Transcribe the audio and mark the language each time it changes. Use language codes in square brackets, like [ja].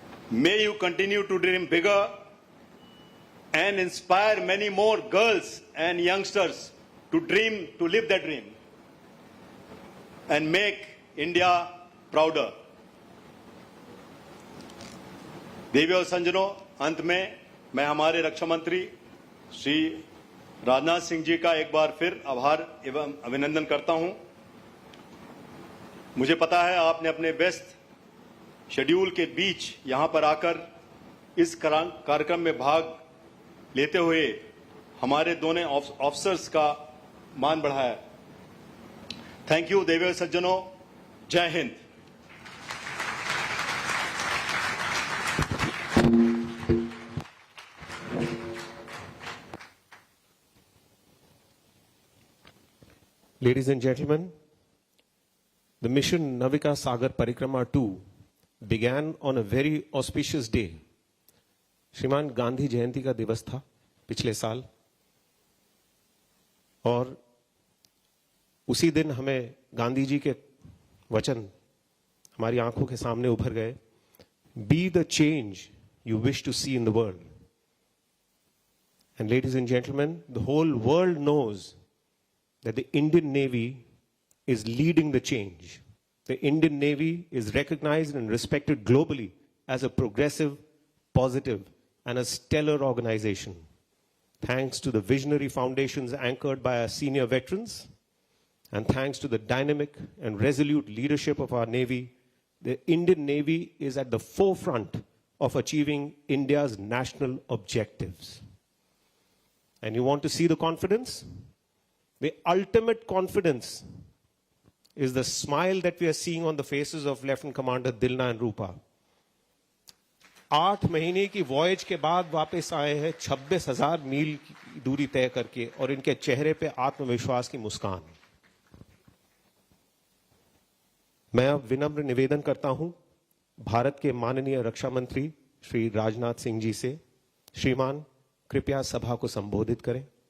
[en] May you continue to dream bigger and inspire many more girls and youngsters to dream, to live that dream and make India prouder. [hi] देवी और संजनों, अंत में मैं हमारे रक्षा मंत्री श्री राजनाथ सिंह जी का एक बार फिर आभार एवं अभिनंदन करता हूं। मुझे पता है आपने अपने व्यस्त शेड्यूल के बीच यहां पर आकर इस कार्यक्रम में भाग लेते हुए हमारे दोनों ऑफिसर्स का मान बढ़ाया। थैंक यू देवी और सज्जनों, जय Hind. [en] Ladies and gentlemen, the mission NAVIKA Sagar Parikrama 2 began on a very auspicious day. [hi] श्रीमान गांधी जयंती का दिवस था पिछले साल, और उसी दिन हमें गांधी जी के वचन हमारी आंखों के सामने उभर गए। [en] Be the change you wish to see in the world. And ladies and gentlemen, the whole world knows that the Indian Navy is leading the change. The Indian Navy is recognized and respected globally as a progressive, positive, and a stellar organization. Thanks to the visionary foundations anchored by our senior veterans, and thanks to the dynamic and resolute leadership of our Navy, the Indian Navy is at the forefront of achieving India's national objectives. And you want to see the confidence? The ultimate confidence is the smile that we are seeing on the faces of Lieutenant Commander Dilna and Rupa. [hi] 8 महीने की voyage के बाद वापस आए हैं 26,000 मील की दूरी तय करके, और इनके चेहरे पे आत्मविश्वास की मुस्कान। मैं अब विनम्र निवेदन करता हूं भारत के माननीय रक्षा मंत्री श्री राजनाथ सिंह जी से, श्रीमान कृपया सभा को संबोधित करें।